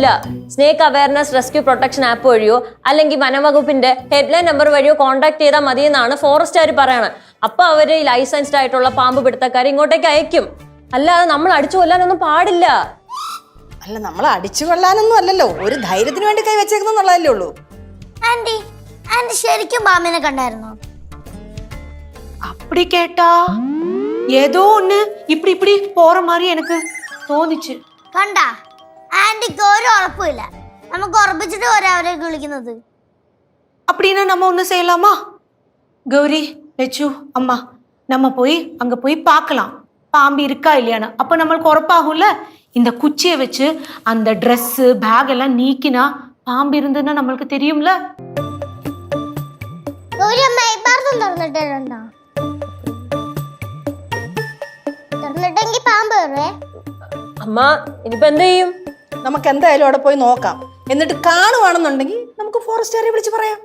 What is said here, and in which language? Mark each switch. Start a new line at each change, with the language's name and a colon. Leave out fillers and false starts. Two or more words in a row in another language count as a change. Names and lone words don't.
Malayalam: സ്നേക്ക് അവയർനെസ് റെസ്ക്യൂ പ്രൊട്ടക്ഷൻ ആപ്പ് വഴിയോ അല്ലെങ്കിൽ വനംവകുപ്പിന്റെ ഹെഡ്ലൈൻ നമ്പർ വഴിയോ കോൺടാക്ട് ചെയ്താൽ മതി എന്നാണ് ഫോറസ്റ്റുകാർ പറയണത്. അപ്പൊ അവര് ലൈസൻസ്ഡ് ആയിട്ടുള്ള പാമ്പ് പിടുത്തക്കാരെ ഇങ്ങോട്ടേക്ക് അയക്കും. അല്ലാതെ നമ്മൾ അടിച്ചു കൊല്ലാനൊന്നും പാടില്ല. അല്ല, നമ്മൾ അടിച്ചു കൊള്ളാനൊന്നും അല്ലല്ലോ, ഒരു ധൈര്യത്തിന് വേണ്ടി കൈ വെച്ചേക്കുന്നുള്ളതല്ലേ ഉള്ളൂ. ആന്റി ശരിക്കും പാമ്പിനെ കണ്ടായിരുന്നോ?
Tamil: அப்படி கேட்டா ஏதோ ஒண்ணு இப்படி இப்படி போற மாதிரி எனக்கு തോന്നിച്ചു.
Malayalam: കണ്ടാ, ആന്റിക്ക് ഒരു ഉറപ്പില്ല. നമുക്ക് ഉറപ്പിച്ചിട്ട് പോരാ അവരെ വിളിക്കുന്നത്.
Tamil: அப்படின்னா நம்ம ஒண்ணு செய்யலாமா? கௌரி, லட்சு, அம்மா, நம்ம போய் அங்க போய் பார்க்கலாம் பாம்பு இருக்கா இல்லையான்னு. அப்ப நம்மளுக்கு உറപ്പാகும்ல. இந்த குச்சியை வச்சு அந்த
English: dress bag
Tamil: எல்லாம் நீக்கினா பாம்பு இருந்ததுன்னா நம்மளுக்கு தெரியும்ல.
Malayalam: അമ്മ, ഇനിയിപ്പോ എന്ത് ചെയ്യും? നമുക്ക് എന്തായാലും അവിടെ പോയി നോക്കാം. എന്നിട്ട് കാണുവാണെന്നുണ്ടെങ്കിൽ നമുക്ക് ഫോറസ്റ്റുകാരെ വിളിച്ച് പറയാം.